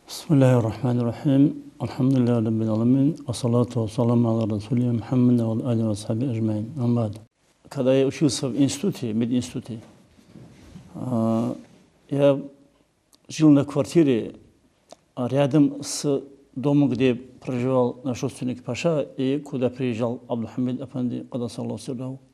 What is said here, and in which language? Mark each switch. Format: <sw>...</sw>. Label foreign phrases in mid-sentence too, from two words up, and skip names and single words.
<ar>بسم الله الرحمن الرحيم. الحمد لله رب العالمين. الصلاة والسلام على رسولنا محمد وعلى آله وصحبه أجمعين. Амбад.</ar> <ru>Когда я учился в институте, мединституте, я жил на квартире рядом с домом, где проживал наш родственник Паша и куда приезжал Абдухамид Афанди,</ru> <ar>قدس الله سره.</ar>